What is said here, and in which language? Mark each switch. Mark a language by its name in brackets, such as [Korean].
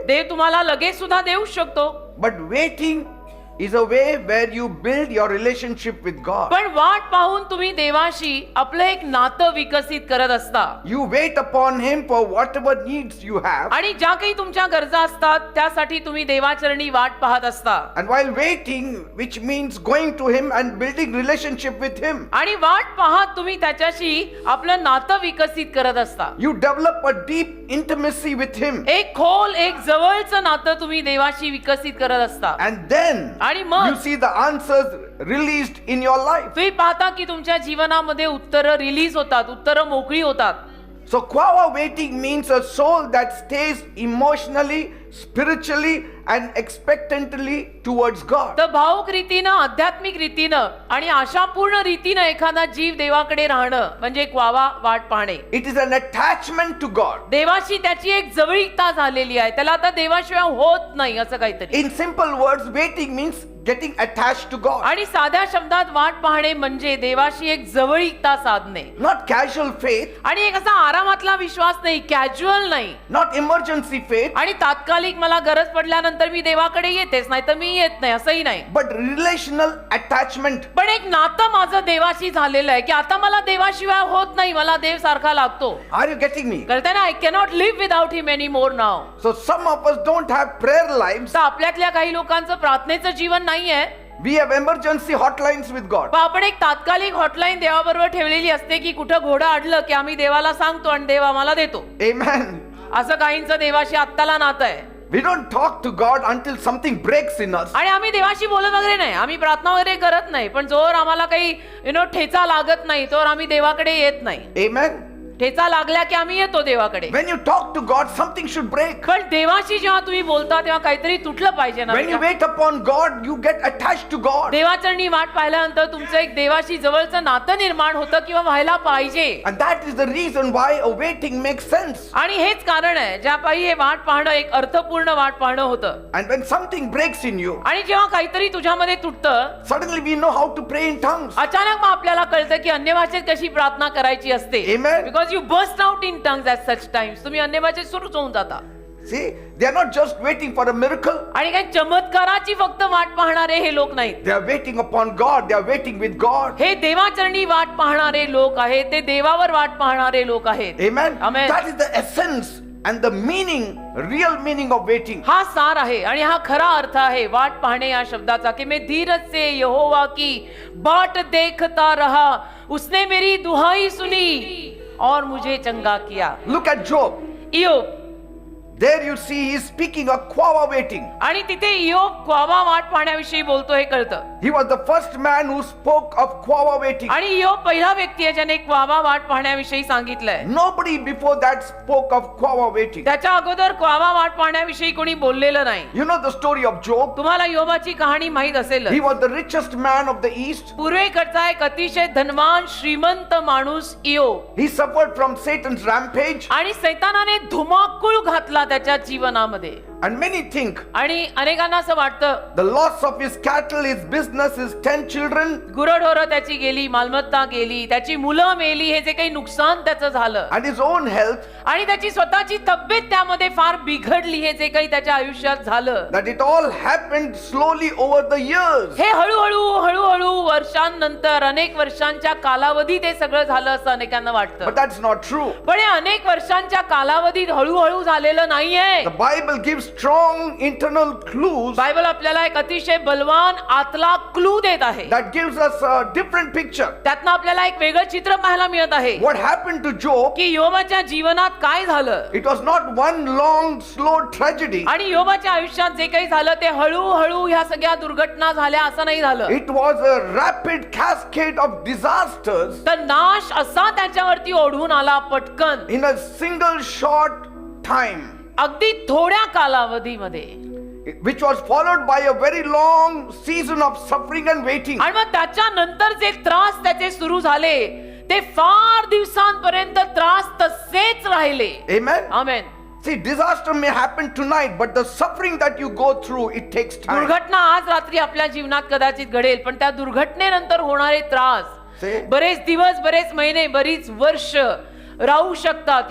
[Marathi] देव तुम्हाला लगेच सुद्धा देऊ शकतो. [English] But waiting is a way where you build your relationship with God. [Marathi] पण वाट पाहून तुम्ही देवाशी आपलं एक नातं विकसित करत असता. [English] You wait upon him for whatever needs you have. [Marathi] आणि ज्या काही तुमच्या गरजा असतात त्यासाठी तुम्ही देवाचरणी वाट पाहत असता. [English] And while waiting, which means going to him and building relationship with him, [Marathi] आणि वाट पाहत तुम्ही त्याच्याशी आपलं नातं विकसित करत असता. [English] you develop a deep intimacy with him. [Marathi] एक खोल, एक जवळचं नातं तुम्ही देवाशी विकसित करत असता. [English] And then [Marathi] आणि मग [English] you see the answers released in your life. [Marathi] तुम्ही पाहता की तुमच्या जीवनामध्ये उत्तरं रिलीज होतात, उत्तरं मोकळी होतात. [English] So quava waiting means a soul that stays emotionally, spiritually and expectantly towards God. [Marathi] तर भावुक रीतीनं, आध्यात्मिक रीतीनं आणि आशापूर्ण रीतीनं एखादा जीव देवाकडे राहणं म्हणजे क्वावा वाट पाहणे. [English] It is an attachment to God. [Marathi] देवाशी त्याची एक जवळीकता झालेली आहे. त्याला आता देवाशिवाय होत नाही असं काहीतरी. [English] In simple words, waiting means getting attached to God. [Marathi] आणि साध्या शब्दात वाट पाहणे म्हणजे देवाशी एक जवळीकता साधणे. [English] Not casual faith, [Marathi] आणि एक असा आरामातला विश्वास नाही, कॅज्युअल नाही. [English] not emergency faith, [Marathi] आणि तात्कालिक मला गरज पडल्यानंतर मी देवाकडे येतेच, नाही तर मी येत नाही असंही नाही. [English] but relational attachment. [Marathi] पण एक नातं माझं देवाशी झालेलं आहे की आता मला देवाशिवाय होत नाही, मला देव सारखा लागतो. [English] Are you getting me? [Marathi] कळतंय ना? [English] I cannot live without him any more now. So some of us don't have prayer lives. [Marathi] तर आपल्यातल्या काही लोकांचं प्रार्थनेचं जीवन नाहीये. [English] We have emergency hotlines with God. [Marathi] पण आपण एक तात्कालिक हॉटलाईन देवाबरोबर ठेवलेली असते की कुठं घोडं अडलं की आम्ही देवाला सांगतो आणि देव आम्हाला देतो. [English] Amen. [Marathi] असं काहींचं देवाशी आत्ताला नातं आहे. [English] We don't talk to God until something breaks in us. [Marathi] आणि आम्ही देवाशी बोलत वगैरे नाही, आम्ही प्रार्थना वगैरे करत नाही, पण जोर आम्हाला काही ठेचा लागत नाही तोवर आम्ही देवाकडे येत नाही. [English] Amen. [Marathi] ठेचा लागल्या की आम्ही येतो देवाकडे. [English] When you talk to God, something should break. [Marathi] पण देवाशी जेव्हा तुम्ही बोलता तेव्हा काहीतरी तुटलं पाहिजे ना. [English] When you wait upon God, you get attached to God. [Marathi] देवाचरणी वाट पाहिल्यानंतर तुमचं एक देवाशी जवळचं नातं निर्माण होतं किंवा व्हायला पाहिजे. [English] And that is the reason why a waiting makes sense. [Marathi] आणि हेच कारण आहे ज्यापायी हे वाट पाहणं एक अर्थपूर्ण वाट पाहणं होतं. [English] And when something breaks in you, [Marathi] आणि जेव्हा काहीतरी तुझ्यामध्ये तुटतं, [English] suddenly we know how to pray in tongues. [Marathi] अचानक मग आपल्याला कळतं की अन्य भाषेत कशी प्रार्थना करायची असते. [English] Amen. Because because you burst out in tongues at such times. [Marathi] तुम्ही अन्यभाषेत सुरूच होऊन जाता. [English] See, they are not just waiting for a miracle. [Marathi] आणि काही चमत्काराची फक्त वाट पाहणारे हे लोक नाहीत. [English] They are waiting upon God. They are waiting with God. [Marathi] हे देवाचरणी वाट पाहणारे लोक आहेत. ते देवावर वाट पाहणारे लोक आहेत. [English] Amen. Amen. That is the essence and the meaning, real meaning of waiting. [Marathi] हा सार आहे आणि हा खरा अर्थ आहे वाट पाहणे या शब्दाचा की [Hindi] मैं धीरज से यहोवा की बाट देखता रहा, उसने मेरी दुहाई सुनी और मुझे चंगा किया. [English] Look at Job. [Marathi] इयोब. [English] There you see he is speaking a quava waiting. [Marathi] आणि तिथे इयोब क्वावा वाट पाहण्याविषयी बोलतो हे कळतं. [English] He was the first man who spoke of quava waiting. [Marathi] आणि इयोब पहिला व्यक्ती आहे ज्याने क्वावा वाट पाहण्याविषयी सांगितलंय. [English] Nobody before that spoke of quava waiting. [Marathi] त्याच्या अगोदर क्वावा वाट पाहण्याविषयी कोणी बोललेलं नाही. [English] You know the story of Job? [Marathi] तुम्हाला योबाची कहाणी माहित असेल. [English] He was the richest man of the east. [Marathi] पूर्वेकडचा एक अतिशय धनवान श्रीमंत माणूस इयोब. [English] He suffered from Satan's rampage. [Marathi] आणि सैतानाने धुमाकूळ घातला त्याच्या जीवनामध्ये. [English] And many think [Marathi] आणि अनेकांना असं वाटतं [English] the loss of his cattle, his business, his 10 children, [Marathi] गुरढोरं त्याची गेली, मालमत्ता गेली, त्याची मुलं मेली, हे जे काही नुकसान त्याचं झालं [English] and his own health, [Marathi] आणि त्याची स्वतःची तब्येत त्यामध्ये फार बिघडली, हे जे काही त्याच्या आयुष्यात झालं, [English] that it all happened slowly over the years. [Marathi] हे हळूहळू वर्षांनंतर अनेक वर्षांच्या कालावधीत हे सगळं झालं असं अनेकांना वाटतं. [English] But that's not true. [Marathi] पण हे अनेक वर्षांच्या कालावधीत हळूहळू झालेलं नाहीये. [English] The Bible gives strong internal clues [Marathi] Bible आपल्याला एक अतिशय बलवान आतला क्लू देत आहे. [English] that gives us a different picture. [Marathi] त्यातनं आपल्याला एक वेगळं चित्र पाहायला मिळत आहे [English] What happened to Job? [Marathi] की योबाच्या जीवनात काय झालं. [English] It was not one long, slow tragedy. [Marathi] आणि योबाच्या आयुष्यात जे काही झालं ते हळूहळू ह्या सगळ्या दुर्घटना झाल्या असं नाही झालं. [English] It was a rapid cascade of disasters [Marathi] तर नाश असा त्याच्यावरती ओढून आला पटकन [English] in a single short time, [Marathi] अगदी थोड्या कालावधीमध्ये. [English] which was followed by a very long season of suffering and waiting. [Marathi] आणि मग त्याच्यानंतर जे त्रास त्याचे सुरू झाले ते फार दिवसांपर्यंत त्रास तसेच राहिले. [English] Amen. [Marathi] Amen. [English] See, disaster may happen tonight, but the suffering that you go through, it takes time. [Marathi] दुर्घटना आज रात्री आपल्या जीवनात कदाचित घडेल पण त्या दुर्घटनेनंतर होणारे त्रास [English] See? [Marathi] बरेच दिवस, बरेच महिने, बरीच वर्ष राहू शकतात.